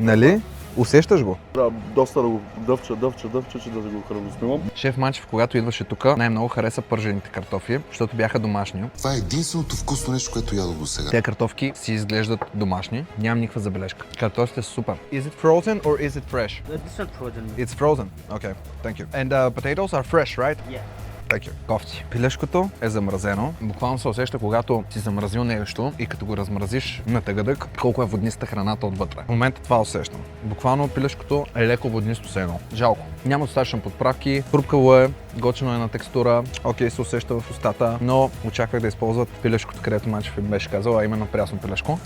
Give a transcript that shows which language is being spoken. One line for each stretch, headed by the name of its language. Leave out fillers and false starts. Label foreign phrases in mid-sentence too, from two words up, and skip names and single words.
Bulgarian: Нали? Усещаш го? Да, доста да го дъвча, че да го храноснимам. Шеф Манчев, когато идваше тук, най-много хареса пържените картофи, защото бяха домашни. Това е единственото вкусно нещо, което ядох до сега. Те картофки си изглеждат домашни, нямам никаква забележка. Картофите са супер.
English: Is it frozen or is it fresh? It's not frozen. It's frozen. Okay, thank you. And potatoes are fresh, right? Yeah. Thank you.
Bulgarian: Кофти. Пилешкото е замразено. Буквално се усеща, когато си замразил нещо и като го размразиш на тъгъдък, колко е водниста храната отвътре. В момента това усещам. Буквално пилешкото е леко воднисто се едно. Жалко. Няма достатъчно подправки, хрупкаво е, готино е на текстура, окей се усеща в устата, но очаквах да използват пилешкото, където Манчев им беше казал, а именно прясно пилешко.